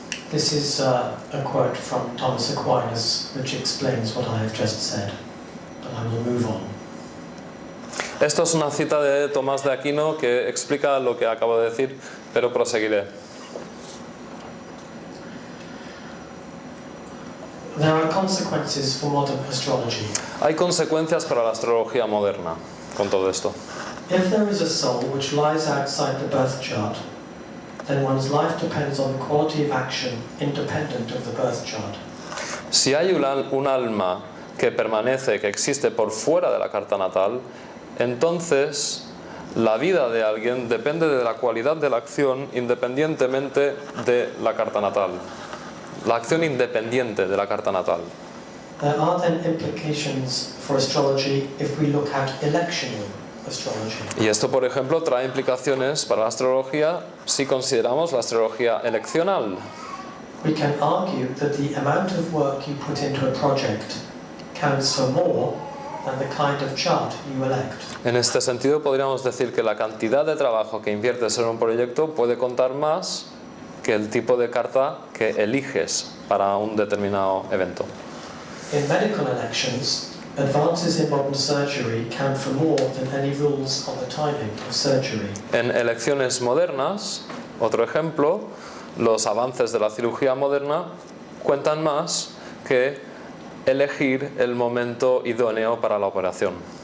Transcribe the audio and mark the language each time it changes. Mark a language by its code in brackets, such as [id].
[en] This is a quote from Thomas Aquinas, which explains what I have just said, but I will move on. [es] Esto es una cita de Tomás de Aquino que explica lo que acabo de decir, pero proseguiré. [en] There are consequences for modern astrology. [es] Hay consecuencias para la astrología moderna con todo esto. [en] If there is a soul which lies outside the birth chart, then one's life depends on the quality of action independent of the birth chart. [es] Si hay un alma que permanece, que existe por fuera de la carta natal, entonces la vida de alguien depende de la cualidad de la acción independientemente de la carta natal. La acción independiente de la carta natal. [en] There are then implications for astrology if we look at electional astrology. [es] Y esto, por ejemplo, trae implicaciones para la astrología si consideramos la astrología eleccional. [en] We can argue that the amount of work you put into a project counts for more than the kind of chart you elect. [es] En este sentido, podríamos decir que la cantidad de trabajo que inviertes en un proyecto puede contar más que el tipo de carta que eliges para un determinado evento. [en] In medical elections, advances in modern surgery count for more than any rules on the timing of surgery. [es] En elecciones modernas, otro ejemplo, los avances de la cirugía moderna cuentan más que elegir el momento idóneo para la operación.